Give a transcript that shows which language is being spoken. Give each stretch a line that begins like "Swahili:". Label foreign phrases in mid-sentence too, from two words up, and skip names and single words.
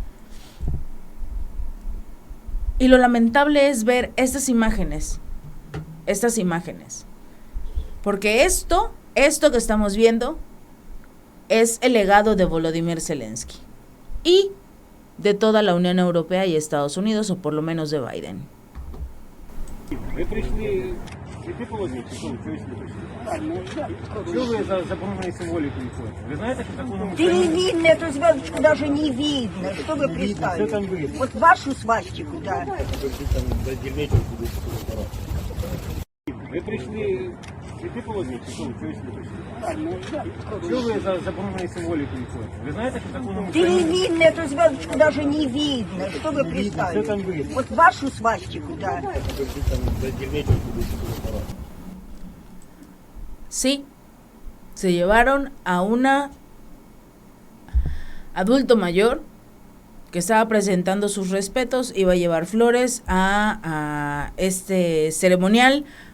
Spanish: Y lo lamentable es ver estas imágenes, porque esto que estamos viendo es el legado de Volodymyr Zelensky y de toda la Unión Europea y Estados Unidos, o por lo menos de Biden.
Russian: Вы пришли цветы положить? Что вы пришли? Что вы за забороненной символикой ходите? Вы знаете, что такое Да не видно, эту звездочку даже не видно. Что вы представили? Что там видно? Вот вашу свастику, да. Вы пришли цветы положить? Что вы пришли? Что вы за забороненной символикой ходите? Вы знаете, что такое Да не видно, эту звездочку даже не видно. Что вы представили? Что там видно? Вот вашу свастику, да.
Spanish: Sí, se llevaron a una adulto mayor que estaba presentando sus respetos, iba a llevar flores a este ceremonial.